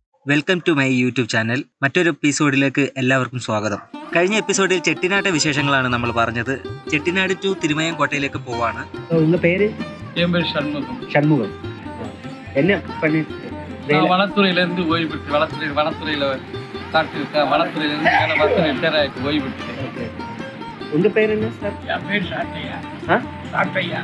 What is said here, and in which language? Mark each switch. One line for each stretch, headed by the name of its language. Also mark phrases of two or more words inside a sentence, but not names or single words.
English: welcome to my YouTube channel.
Malayalam: മറ്റൊരു എപ്പിസോഡിലേക്ക് എല്ലാവർക്കും സ്വാഗതം. കഴിഞ്ഞ എപ്പിസോഡിൽ ചെട്ടിനാട്ടെ വിശേഷങ്ങളാണ് നമ്മൾ പറഞ്ഞത്. ചെട്ടിനാട് ടു തിരുമയം കോട്ടയിലേക്ക് പോവാണ്.
Tamil: உங்க பேரு? என் பேர் சண்முகம். சண்முகம். என்ன பண்ணி? நான் வனத்துறையிலேருந்து ஓய்வு பெற்று வனத்துறையில் வனத்துறையிலேருந்து வேலை பார்த்து ரிட்டையர் ஆகிட்டு ஓய்வு பெற்றுட்டேன். ஓகே. உங்க பேர் என்ன சார்? என் பேர் சாத்தையா. சாத்தையா.